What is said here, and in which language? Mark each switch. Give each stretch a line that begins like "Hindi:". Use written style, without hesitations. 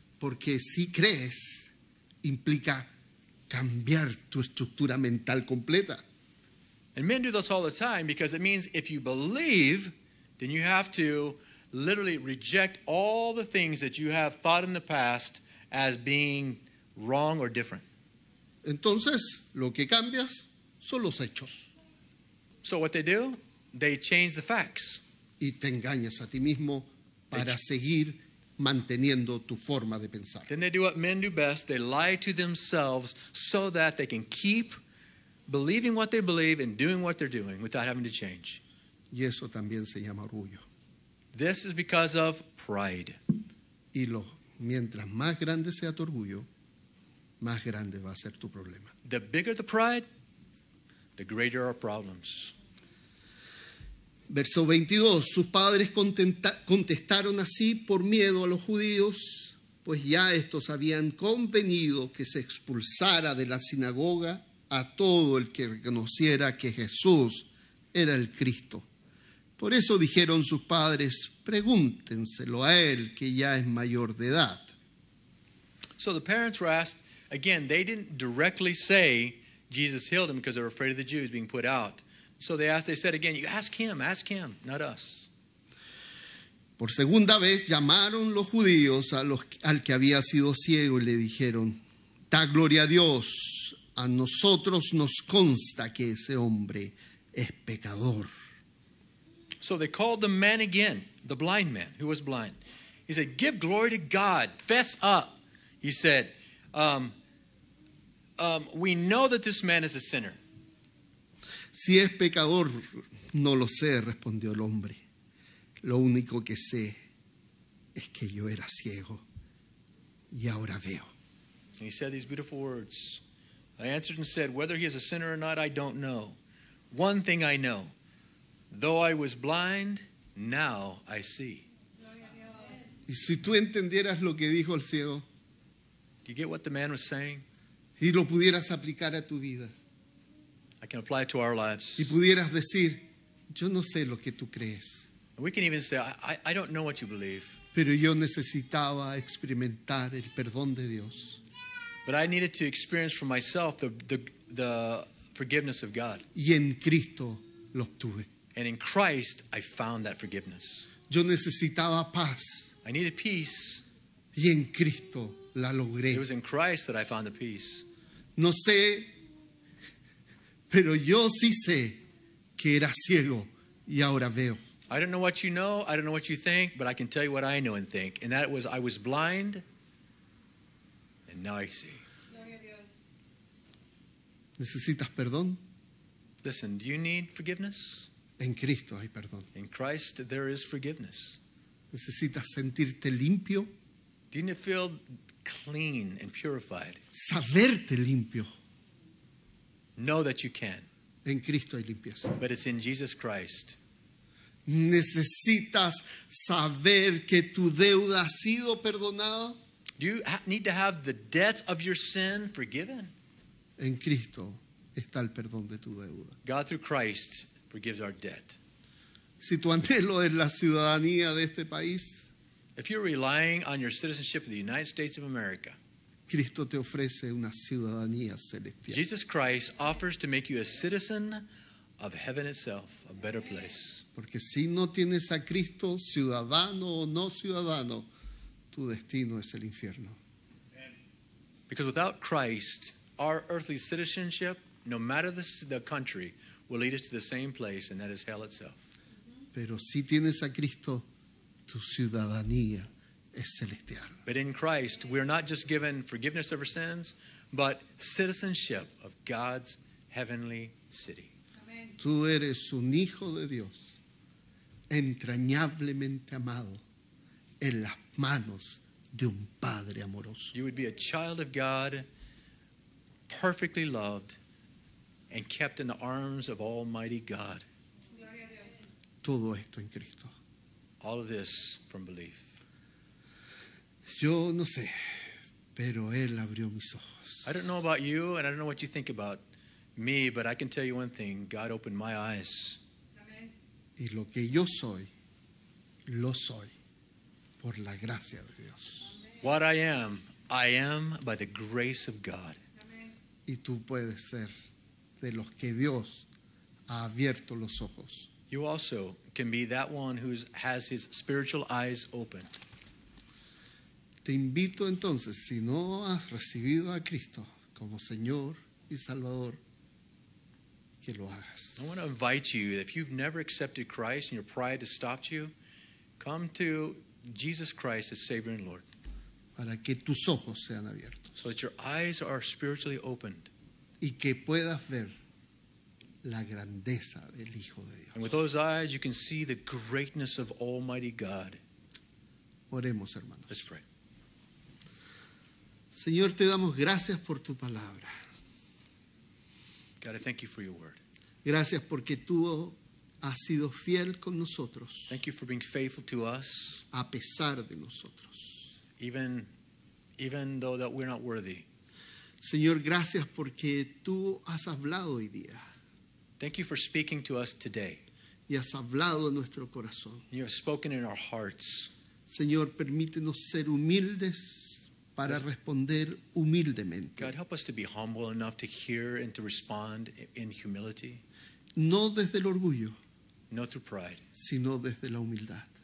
Spanish: Porque si crees, implica cambiar tu estructura mental completa.
English: And men do this all the time because it means if you believe, then you have to literally reject all the things that you have thought in the past as being wrong or different.
Spanish: Entonces, lo que cambias son los hechos.
English: So what they do, they change the facts.
Spanish: Y te engañas a ti mismo para seguir manteniendo tu forma de pensar.
English: Then they do what men do best. They lie to themselves so that they can keep believing what they believe and doing what they're doing without having to change.
Spanish: Y eso también se llama orgullo.
English: This is because of pride.
Spanish: Y mientras más grande sea tu orgullo, más grande va a ser tu problema.
English: The bigger the pride, the greater our problems.
Spanish: Verso 22, sus padres contestaron así por miedo a los judíos, pues ya estos habían convenido que se expulsara de la sinagoga a todo el que reconociera que Jesús era el Cristo. Por eso dijeron sus padres, pregúntenselo a él que ya es mayor de edad.
English: So the parents were asked, again, they didn't directly say Jesus healed him because they were afraid of the Jews being put out. So they said again, you ask him, not us.
Spanish: Por segunda vez llamaron los judíos al que había sido ciego y le dijeron, da gloria a Dios, a nosotros nos consta que ese hombre es pecador.
English: So they called the man again, the blind man who was blind. He said, give glory to God, fess up. He said, we know that this man is a sinner.
Spanish: Si es pecador, no lo sé, respondió el hombre. Lo único que sé es que yo era ciego y ahora veo.
English: And he said these beautiful words. I answered and said, whether he is a sinner or not, I don't know. One thing I know, though I was blind, now I see.
Spanish: Y si tú entendieras lo que dijo el ciego
English: Do you get what the man was saying?
Spanish: y lo pudieras aplicar a tu vida
English: I can apply it to our lives.
Spanish: y pudieras decir, yo no sé lo que tú crees,
English: And we can even say, I don't know what you believe,
Spanish: pero yo necesitaba experimentar el perdón de Dios.
English: but I needed to experience for myself the forgiveness of God.
Spanish: Y en Cristo lo obtuve.
English: And in Christ, I found that forgiveness.
Spanish: Yo necesitaba paz
English: I needed peace.
Spanish: y en Cristo la logré.
English: It was in Christ that I found the peace.
Spanish: No sé, pero yo sí sé que era ciego y ahora veo.
English: I don't know what you know, I don't know what you think, but I can tell you what I know and think. And that was, I was blind, and now I see.
Spanish: ¿Necesitas perdón?
English: Listen, do you need forgiveness?
Spanish: En Cristo hay perdón.
English: In Christ, there is forgiveness.
Spanish: ¿Necesitas sentirte limpio?
English: Do you need to feel clean and purified?
Spanish: Saberte limpio.
English: Know that you can,
Spanish: En Cristo hay limpieza.
English: but it's in Jesus Christ.
Spanish: ¿Necesitas saber que tu deuda ha sido perdonada?
English: Do you need to have the debts of your sin forgiven?
Spanish: En Cristo está el perdón de tu deuda.
English: God, through Christ, forgives our debt.
Spanish: Si tu anhelo es la ciudadanía de este país,
English: If you're relying on your citizenship of the United States of America,
Spanish: Cristo te ofrece una ciudadanía celestial.
English: Jesus Christ offers to make you a citizen of heaven itself, a better place.
Spanish: Porque si no tienes a Cristo, ciudadano o no ciudadano, tu destino es el infierno.
English: Because without Christ, our earthly citizenship, no matter the country, will lead us to the same place, and that is hell itself.
Spanish: Pero si tienes a Cristo, tu ciudadanía es celestial.
English: But in Christ, we are not just given forgiveness of our sins, but citizenship of God's heavenly city.
Spanish: Tú eres un hijo de Dios, entrañablemente amado, en las manos de un Padre amoroso.
English: You would be a child of God, perfectly loved, and kept in the arms of Almighty God.
Spanish: Todo esto en Cristo.
English: All of this from belief.
Spanish: Yo no sé, pero Él abrió mis ojos.
English: I don't know about you, and I don't know what you think about me, but I can tell you one thing. God opened my eyes.
Spanish: Y lo que yo soy, lo soy por la gracia de Dios.
English: What I am by the grace of God.
Spanish: Y tú puedes ser de los que Dios ha abierto los ojos.
English: You also can be that one who has his spiritual eyes open.
Spanish: Te invito entonces, si no has recibido a Cristo como Señor y Salvador, que lo hagas.
English: I want to invite you, if you've never accepted Christ and your pride has stopped you, come to Jesus Christ as Savior and Lord,
Spanish: Para que tus ojos sean abiertos
English: so that your eyes are spiritually opened.
Spanish: y que puedas ver la grandeza del Hijo de
English: And with
Spanish: Dios.
English: those eyes, you can see the greatness of Almighty God.
Spanish: Oremos, hermanos.
English: Let's pray.
Spanish: Señor, te damos gracias por tu palabra.
English: God, I thank you for your word.
Spanish: Gracias porque tú has sido fiel con nosotros,
English: Thank you for being faithful to us,
Spanish: a pesar de nosotros.
English: even though that we're not worthy.
Spanish: Señor, gracias porque tú has hablado hoy día
English: Thank you for speaking to us today.
Spanish: y has hablado en nuestro corazón.
English: You have spoken in our hearts.
Spanish: Señor, permítenos ser humildes para responder humildemente.
English: God, help us to be humble enough to hear and to respond in humility,
Spanish: No desde el orgullo,
English: not through pride,
Spanish: sino desde la humildad.